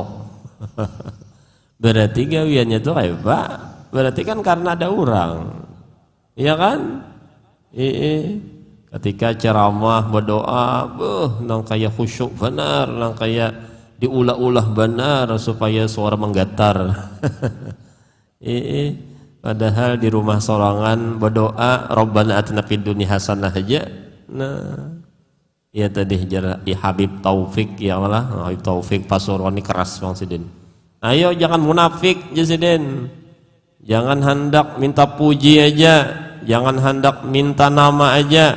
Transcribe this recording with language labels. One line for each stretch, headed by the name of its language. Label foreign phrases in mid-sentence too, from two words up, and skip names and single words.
Banjar: Berarti gawiannya itu kayak Pak, berarti kan karena ada orang, ya kan? Ketika ceramah berdoa, nang kaya khusyuk benar, nang kaya diulah-ulah benar supaya suara menggetar. Padahal di rumah sorangan berdoa
Arabic: ربنا آتنا في الدنيا حسنة
Banjar: aja. Nah, ya tadi Habib Taufik, ya Allah, Habib Taufik Pasuroni keras Bang Sidin. Ayo jangan munafik Sidin. Jangan hendak minta puji aja, jangan hendak minta nama aja.